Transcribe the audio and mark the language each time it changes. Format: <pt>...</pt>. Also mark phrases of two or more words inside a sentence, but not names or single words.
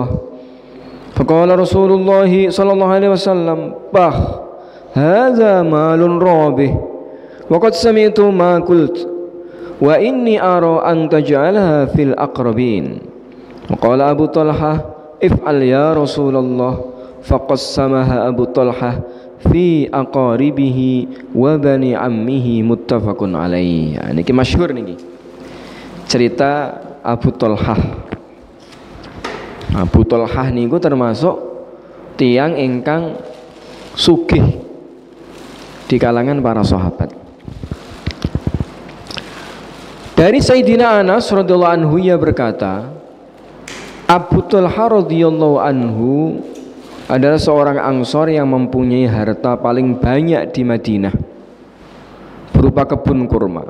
<ar>فقال رسول الله صلى الله عليه وسلم بخ هذا مال رابح وقد سمعت ما قلت وإني أرى أن تجعلها في الأقربين. وقال أبو طلحة افعل يا رسول الله. فقسمها أبو طلحة في أقاربه وبني عمه متفق عليه.</ar> <jv>Niki masyhur niki cerita Abu Talhah. Abu Talhah niku termasuk tiang ingkang sugih</jv> <id>di kalangan para sahabat. Dari Sayyidina Anas</id> <ar>رضي الله عنه</ar> <id>ia berkata, Abu Talha</id> <ar>رضي الله عنه</ar> <id>adalah seorang Ansor yang mempunyai harta paling banyak di Madinah berupa kebun kurma.</id>